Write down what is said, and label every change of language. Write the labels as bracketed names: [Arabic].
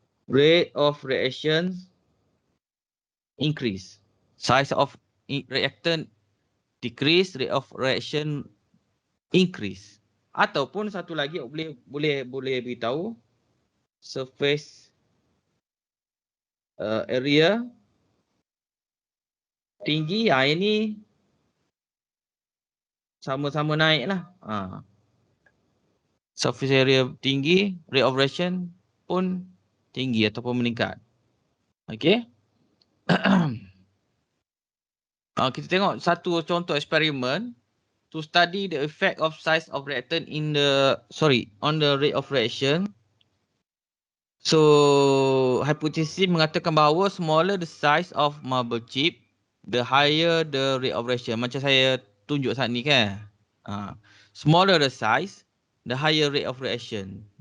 [English] Rate of reaction increase. Size of reactant decrease, rate of reaction increase. [Malay] Ataupun satu lagi boleh beritahu surface area tinggi. Ini sama-sama naik lah. Surface area tinggi, rate of reaction pun tinggi ataupun meningkat. Okay. Kita tengok satu contoh eksperimen [English] to study the effect of size of reactant on the rate of reaction. So hypothesis [Malay] mengatakan bahawa [English] smaller the size of marble chip, the higher the rate of reaction. [Malay] Macam saya tunjuk saat ni kan. [English] Smaller the size, the higher rate of reaction.